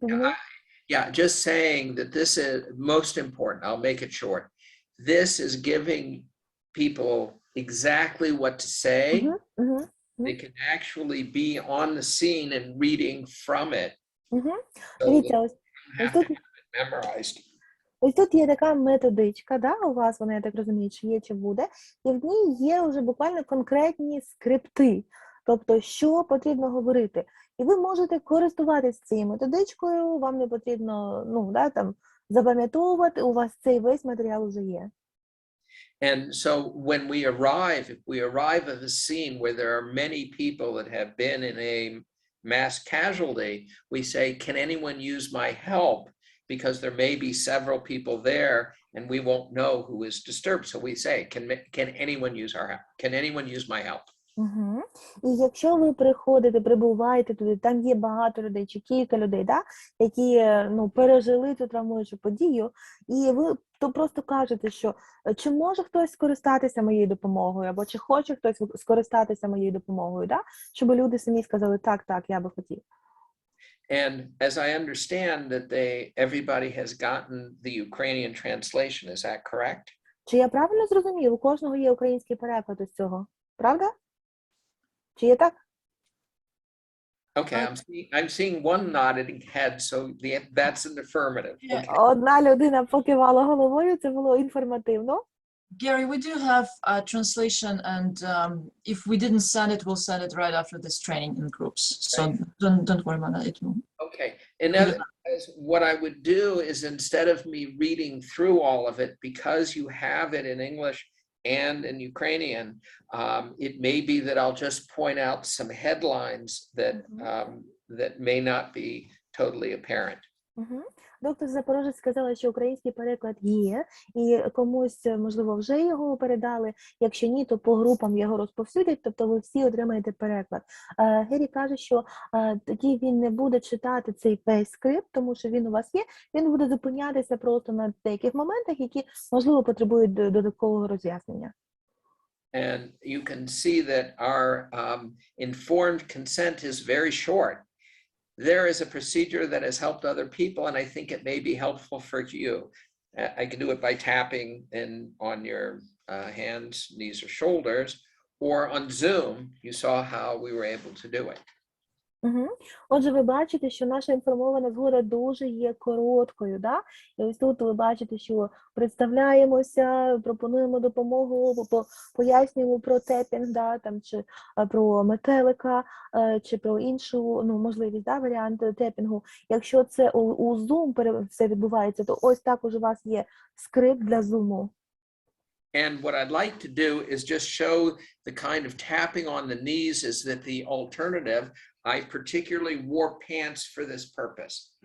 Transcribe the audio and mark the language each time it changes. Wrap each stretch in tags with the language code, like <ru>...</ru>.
<en>Yeah, yeah, just saying that this is most important. I'll make it short. This is giving people exactly what to say. They can actually be on the scene and reading from it. So</en> <uk>Дивіться,</uk> <en>they</en> <uk>ось</uk> <en>don't have to have it memorized.</en> <uk>Ось тут є така методичка, да, у вас вона, я так розумію, чи є, чи буде, і в ній є вже буквально конкретні скрипти, тобто, що потрібно говорити. І ви можете користуватися цією методичкою, вам не потрібно, ну, да, там, запам'ятовувати, у вас цей весь матеріал вже є.</uk> <en>And so when we arrive, if we arrive at a scene where there are many people that have been in a mass casualty, we say, can anyone use my help? Because there may be several people there and we won't know who is disturbed. So we say, can anyone use our help? Can anyone use my help?</en> <uk>І якщо ви прибуваєте туди, там є багато людей, чи кілька людей, да, які, ну, пережили цю травмуючу подію, і ви то просто кажете, що чи може хтось скористатися моєю допомогою, або чи хоче хтось скористатися моєю допомогою, да, щоб люди самі сказали, так, я би хотів.</uk> <en>And as I understand that everybody has gotten the Ukrainian translation, is that correct?</en> <uk>Чи я правильно зрозумів? У кожного є український переклад із цього. Правда? Чи є так?</uk> <en>Okay, I'm seeing one nodding head, so that's an affirmative. Yeah. Okay.</en> <uk>Одна людина покивала головою, це було інформативно.</uk> <en>Gary, we do have a translation, and if we didn't send it, we'll send it right after this training in groups. So don't worry about that. It will. Okay. In other words, what I would do is instead of me reading through all of it, because you have it in English and in Ukrainian, it may be that I'll just point out some headlines that may not be totally apparent.</en> <uk>Доктор Запорожець сказала, що український переклад є, і комусь, можливо, вже його передали. Якщо ні, то по групам його розповсюдять, тобто ви всі отримаєте переклад. Гері каже, що тоді він не буде читати цей весь скрипт, тому що він у вас є, він буде зупинятися просто на деяких моментах, які, можливо, потребують додаткового роз'яснення.</uk> <en>And you can see that our informed consent is very short. There is a procedure that has helped other people, and I think it may be helpful for you. I can do it by tapping on your hands, knees, or shoulders, or on Zoom, you saw how we were able to do it.</en> <uk>Отже, ви бачите, що наша інформована згода дуже є короткою, да? І ось тут ви бачите, що представляємося, пропонуємо допомогу, пояснюємо про тепінг, да, там, чи про метелика, чи про іншу, ну, можливість, да, варіант тепінгу. Якщо це у Zoom все відбувається, то ось також у вас є скрипт для Zoom.</uk> <en>And what I'd like to do is just show the kind of tapping on the knees is that the alternative. I particularly wore pants for this purpose.</en>